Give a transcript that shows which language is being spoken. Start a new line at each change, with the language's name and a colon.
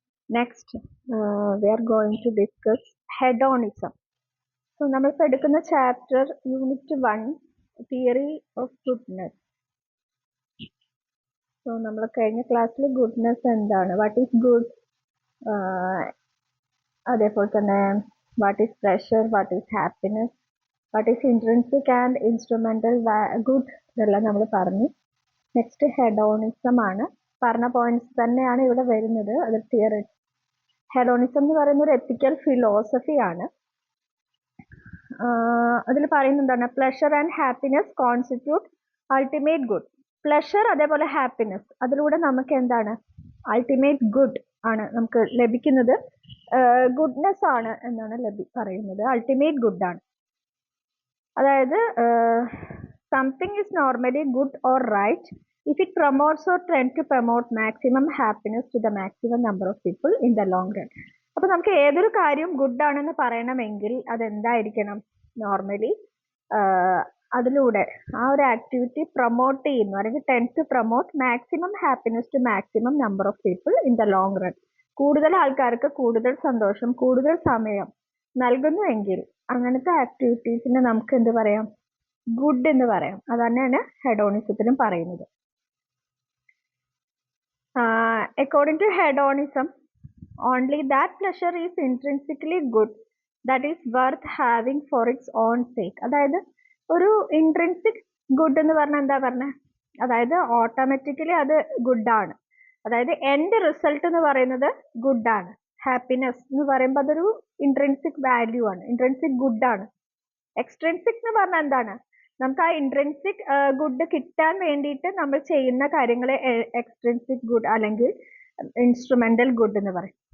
English: Next, we are going to discuss hedonism.
Malayalam: So, നമ്മളിപ്പോൾ എടുക്കുന്ന chapter unit 1 theory of goodness. So നമ്മൾ കഴിഞ്ഞ ക്ലാസ്സിൽ ഗുഡ്നെസ് എന്താണ്,
English: what is good, അതേപോലെ തന്നെ what is pleasure, what is happiness, what is intrinsic and instrumental good,
Malayalam: ഇതെല്ലാം നമ്മൾ പറഞ്ഞു. നെക്സ്റ്റ് ഹെഡോണിസം ആണ്. പറഞ്ഞ പോയിന്റ്സ് തന്നെയാണ് ഇവിടെ വരുന്നത്. അത് തിയറി. ഹെഡോണിസം എന്ന് പറയുന്ന ഒരു എത്തിക്കൽ ഫിലോസഫിയാണ്. അതിൽ പറയുന്നതാണ്
English: Pleasure and happiness constitute ultimate good.
Malayalam: Pleasure അതേപോലെ ഹാപ്പിനെസ്, അതിലൂടെ നമുക്ക് എന്താണ് അൾട്ടിമേറ്റ് ഗുഡ് ആണ് നമുക്ക് ലഭിക്കുന്നത്. ഗുഡ്നെസ് ആണ് എന്നാണ് പറയുന്നത്. അൾട്ടിമേറ്റ് ഗുഡ് ആണ്.
English: അതായത് something is normally good or right if it promotes or tends to promote maximum happiness to the maximum number of people in the long run.
Malayalam: അപ്പോൾ നമുക്ക് ഏതൊരു കാര്യം ഗുഡ് ആണെന്ന് പറയണമെങ്കിൽ അതെന്തായിരിക്കണം, നോർമലി അതിലൂടെ ആ ഒരു ആക്ടിവിറ്റി പ്രൊമോട്ട് ചെയ്യുന്നു അല്ലെങ്കിൽ
English: Tend to promote maximum happiness to maximum number of people in the long run.
Malayalam: കൂടുതൽ ആൾക്കാർക്ക് കൂടുതൽ സന്തോഷം, കൂടുതൽ സമയം നൽകുന്നുവെങ്കിൽ അങ്ങനത്തെ ആക്ടിവിറ്റീസിനെ നമുക്ക് എന്ത് പറയാം, ഗുഡ് എന്ന് പറയാം. അതന്നെയാണ് ഹെഡോണിസത്തിലും പറയുന്നത്.
English: According to hedonism, only that pleasure is intrinsically good that is worth having for its own sake.
Malayalam: അതായത് ഒരു ഇൻട്രിൻസിക് ഗുഡ് എന്ന് പറഞ്ഞാൽ എന്താ പറഞ്ഞ, അതായത് ഓട്ടോമാറ്റിക്കലി അത് ഗുഡാണ്. അതായത് എൻഡ് റിസൾട്ട് എന്ന് പറയുന്നത് ഗുഡാണ്. ഹാപ്പിനെസ് എന്ന് പറയുമ്പോൾ അതൊരു ഇൻട്രിൻസിക് വാല്യൂ ആണ്, ഇൻട്രിൻസിക് ഗുഡാണ്. എക്സ്ട്രിൻസിക് എന്ന് പറഞ്ഞാൽ എന്താണ്, നമുക്ക് ആ ഇൻട്രിൻസിക് ഗുഡ് കിട്ടാൻ വേണ്ടിയിട്ട് നമ്മൾ ചെയ്യുന്ന കാര്യങ്ങളെ എക്സ്ട്രിൻസിക് ഗുഡ് അല്ലെങ്കിൽ ഇൻസ്ട്രുമെന്റൽ ഗുഡ് എന്ന് പറയും.